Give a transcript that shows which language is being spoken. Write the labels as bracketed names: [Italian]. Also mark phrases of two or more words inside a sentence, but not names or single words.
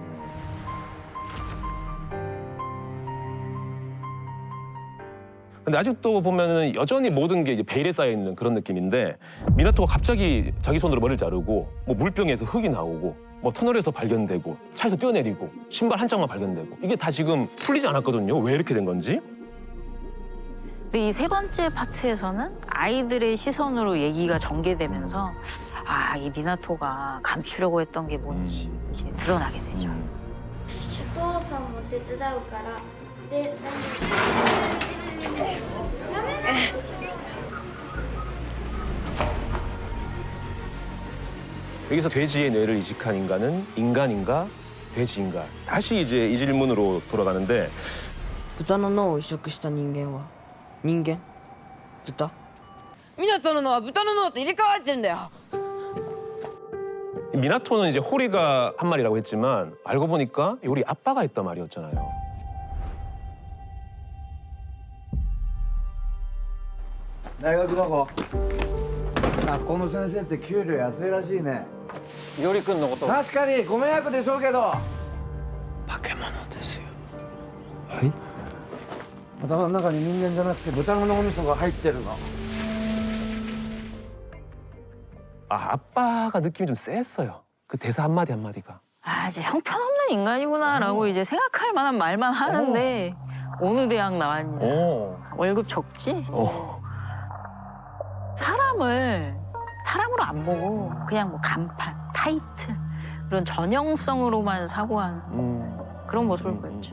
[Korean] 근데 아직도 보면은 여전히 모든 게 이제 베일에 쌓여 있는 그런 느낌인데 미나토가 갑자기 자기 손으로 머리를 자르고 뭐 물병에서 흙이 나오고 뭐 터널에서 발견되고 차에서 뛰어내리고 신발 한 짝만 발견되고 이게 다 지금 풀리지 않았거든요. 왜 이렇게 된 건지? 근데 이 세 번째 파트에서는 아이들의 시선으로 얘기가 전개되면서 아, 이 미나토가 감추려고 했던 게 뭔지 이제 드러나게 되죠. [Japanese] お父さんも手伝うからで [Korean] 여기서 돼지의 뇌를 이식한 인간은 인간인가 돼지인가 다시 이제 이 질문으로 돌아가는데 [Japanese] 豚の脳を移植した人間は人間豚湊の脳は豚の脳と入れ替われてんだよ [Korean] 미나토는 이제 호리가 한 말이라고 했지만 알고 보니까 요리 아빠가 했단 말이었잖아요. [Japanese] 大学どこ？学校の先生って給料安いらしいね。いおりくんのこと確かにご迷惑でしょうけど。化け物ですよ。はい。頭の中に人間じゃなくて豚の脳みそが入ってるの。 [Korean] 아, 아빠가 느낌이 좀 셌어요. 그 대사 한마디 한마디가. 아, 이제 형편없는 인간이구나라고 이제 생각할 만한 말만 하는데 어느 대학 나왔냐. 월급 적지? 사람을 사람으로 안 보고 그냥 뭐 간판, 타이트 이런 전형성으로만 사고하는 그런 모습을 보였지.